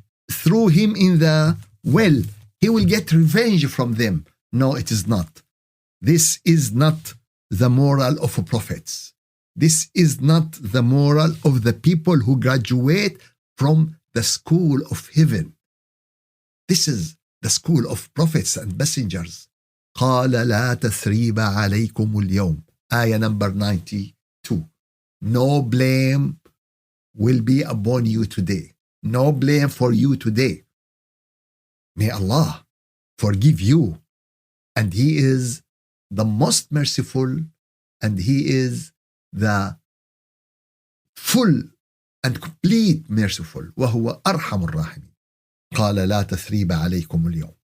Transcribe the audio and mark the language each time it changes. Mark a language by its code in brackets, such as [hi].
[en] threw him in the well, he will get revenge from them. No, it is not. This is not the moral of prophets. This is not the moral of the people who graduate from the school of heaven. This is the school of prophets and messengers. [ar] قال لا تثريب عليكم اليوم. [en] Ayah number 92. No blame will be upon you today. No blame for you today. May Allah forgive you. And He is the most merciful, and He is the full and complete merciful. [ar] وهو أرحم الراحمين. قال لا تثريب عليكم اليوم.